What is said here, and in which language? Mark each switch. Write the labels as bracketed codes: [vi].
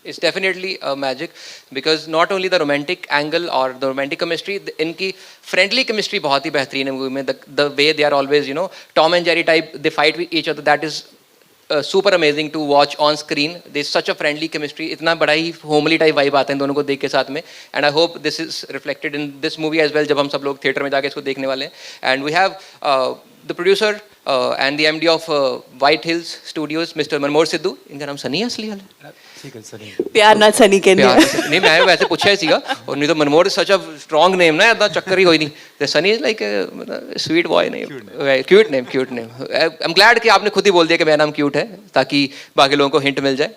[en] It's definitely a magic because not only the romantic angle or the romantic chemistry, [hi] इनकी friendly chemistry बहुत ही बेहतरीन है movie में. [en] The way they are always, Tom and Jerry type, they fight with each other. That is super amazing to watch on screen. There's such a friendly chemistry. [hi] इतना बड़ा ही homely type vibe आता है इन दोनों को देख के साथ में. [en] And I hope this is reflected in this movie as well [hi] जब हम सब लोग theatre में जाके इसको देखने वाले हैं. [en] And we have the producer and the MD of White Hills Studios, Mr. Manmohar Sidhu. [hi] इनका नाम सनी है असली वाला? प्यार ना सनी कहने नहीं, मैं वैसे पूछा ही सीगा, और नहीं तो मनमोहर [en] is such a strong name [hi] ना, इतना चक्कर ही कोई नहीं. [en] The Sunny is like sweet boy name, cute name. I am glad [hi] कि आपने खुद ही बोल दिया कि मेरा नाम क्यूट है ताकि बाकी लोगों को हिंट मिल जाए.